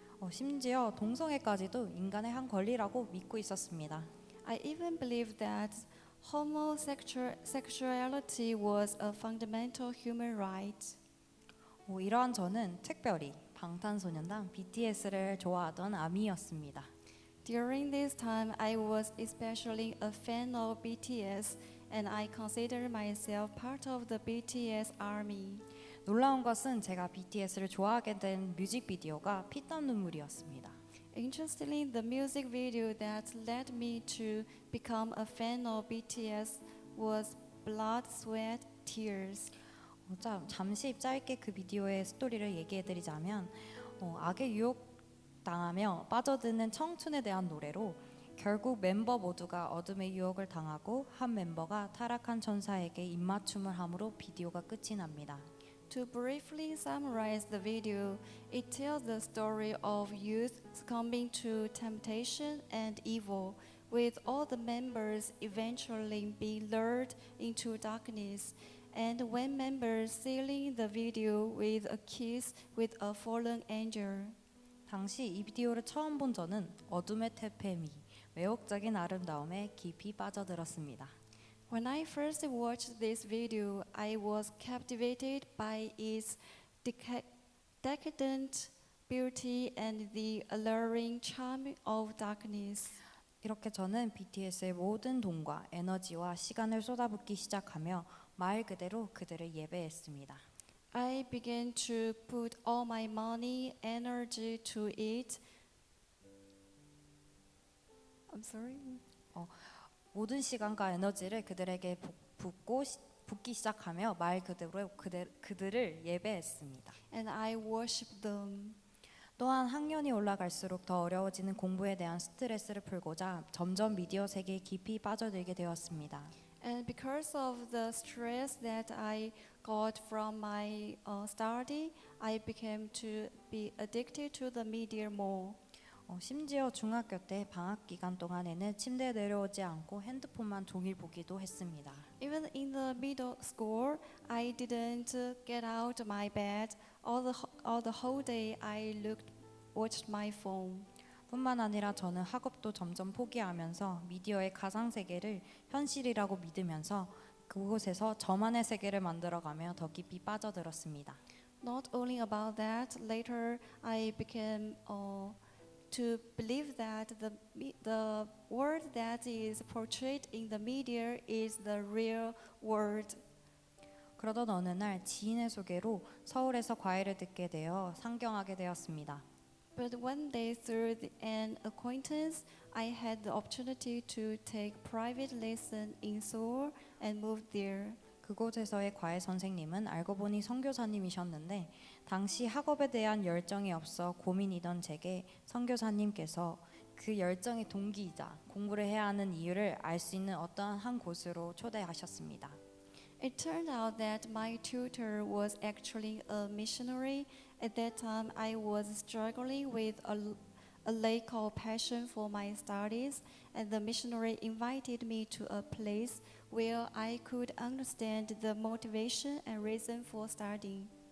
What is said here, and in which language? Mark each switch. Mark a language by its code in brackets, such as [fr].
[ko] 심지어 동성애까지도 인간의 한 권리라고 믿고 있었습니다. [en] I even believed that homosexuality was a fundamental human right. [ko] 이러한 저는 특별히 방탄소년단 BTS를 좋아하던 아미였습니다. [en] During this time, I was especially a fan of BTS, and I consider myself part of the BTS army. [ko] 놀라운 것은 제가 BTS를 좋아하게 된 뮤직비디오가 피땀 눈물이었습니다. [en] Interestingly, the music video that led me to become a fan of BTS was Blood, Sweat, Tears. [ko] 잠시 짧게 그 비디오의 스토리를 얘기해드리자면 악에 유혹당하며 빠져드는 청춘에 대한 노래로 결국 멤버 모두가 어둠의 유혹을 당하고 한 멤버가 타락한 천사에게 입맞춤을 함으로 비디오가 끝이 납니다. [en] To briefly summarize the video, it tells the story of youth succumbing to temptation and evil, with all the members eventually being lured into darkness, and one member sealing the video with a kiss with a fallen angel. [ko] 당시 이 비디오를 처음 본 저는 어둠의 태폐미, 매혹적인 아름다움에 깊이 빠져들었습니다. [en] When I first watched this video, I was captivated by its decadent beauty and the alluring charm of darkness. [ko] 이렇게 저는 BTS의 모든 돈과 에너지와 시간을 쏟아붓기 시작하며 말 그대로 그들을 예배했습니다. [en] I began to put all my money, energy to it. I'm sorry. [ko] 모든 시간과 에너지를 그들에게 붓기 시작하며 말 그대로 그들을 예배했습니다. [en] And I worshiped them. [ko] 또한 학년이 올라갈수록 더 어려워지는 공부에 대한 스트레스를 풀고자 점점 미디어 세계에 깊이 빠져들게 되었습니다. [en] And because of the stress that I got from my study, I became to be addicted to the media more. [ko] 심지어 중학교 때 방학 기간 동안에는 침대에 내려오지 않고 핸드폰만 종일 보기도 했습니다. [en] Even in the middle school, I didn't get out of my bed. All the whole day, I watched my phone. [ko] 뿐만 아니라 저는 학업도 점점 포기하면서 미디어의 가상 세계를 현실이라고 믿으면서 그곳에서 저만의 세계를 만들어가며 더 깊이 빠져들었습니다. [en] Not only about that, later I became to believe that the world that is portrayed in the media is the real world. [ko] 그러던 어느 날 지인의 소개로 서울에서 과외를 듣게 되어 상경하게 되었습니다. [en] But one day, through an acquaintance, I had the opportunity to take private lesson in Seoul and moved there. [ko] 그곳에서의 과외 선생님은 알고 보니 선교사님이셨는데 당시 학업에 대한 열정이 없어 고민이던 제게 선교사님께서 그 열정의 동기이자 공부를 해야 하는 이유를 알 수 있는 어떠한 한 곳으로 초대하셨습니다. [en] It turned out that my tutor was actually a missionary. At that time, I was struggling with a lack of passion for my studies, and the missionary invited me to a place where I could understand the motivation and reason for studying.